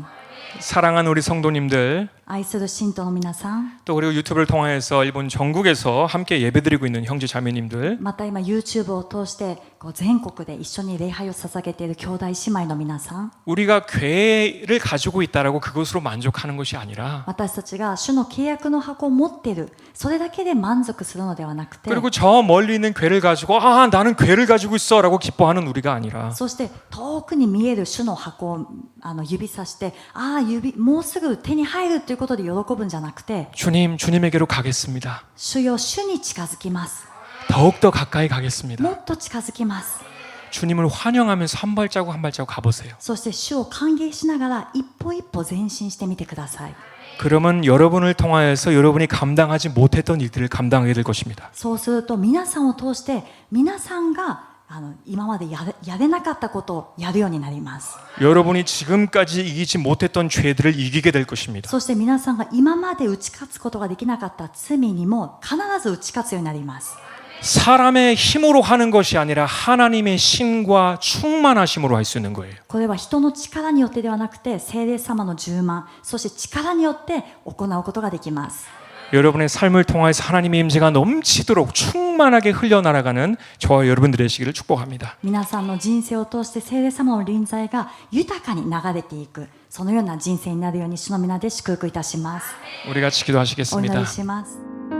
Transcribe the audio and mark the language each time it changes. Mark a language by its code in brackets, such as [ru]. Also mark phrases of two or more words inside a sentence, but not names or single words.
[ko] 사랑하는 우리 성도님들, [ja] 愛する信徒の皆さん、 [ko] 또 그리고 유튜브를 통해서 일본 전국에서 함께 예배드리고 있는 형제 자매님들, [ja] また今 YouTube を通してこう全国で一緒に礼拝を捧げている兄弟姉妹の皆さん、 [ko] 우리가 교회를 가지고 있다라고 그것으로 만족하는 것이 아니라 [ja] 私たちが主の契約の箱を持っているそれだけで満足するのではなくて、 [ko] 그리고 저 멀리 있는 교회를 가지고 나는 교회를 가지고 있어라고 기뻐하는 우리가 아니라 [ja] そして遠くに見える主の箱を指さしてもうすぐ手に入るということで喜ぶんじゃなくて、 [ko] 주님에게로 가겠습니다. [ja] 主よ主に近づきます。 [ko] 더욱더 가까이 가겠습니다. [ja] もっと近づきます。 [ko] 주님을 환영하면서 한 발자국 한 발자국 가보세요. [ja] そして主を歓迎しながら一歩一歩前進してみてください。 [ko] 그러면 여러분을 통하여서 여러분이 감당하지 못했던 일들을 감당하게 될 것입니다. [ja] そうすると皆さんを通して皆さんが今までやれなかったことをやるようになります。 [ko] 여러분이 지금까지 이기지 못했던 죄들을 이기게 될 것입니다. [ja] そして皆さんが今まで打ち勝つことができなかった罪にも必ず打ち勝つようになります。 [ko] 사람의 힘으로 하는 것이 아니라 하나님의 신과 충만하심으로 할 수 있는 거예요. [ja] これは人の力によってではなくて聖霊様の充満、そして力によって行うことができます。 [ko] 여러분의 삶을 통해서 하나님의 임재가 넘치도록 충만하게 흘려날아가는 저와 여러분들의 되시기를 축복합니다. [ja] 皆さんの人生を通して聖霊様の臨在が豊かに流れていく、そのような人生になるように主の皆で祝福いたします。 [ko] 우리 같이 [ja] お祈 [ko] 기도하시겠습니다. [ja] りします。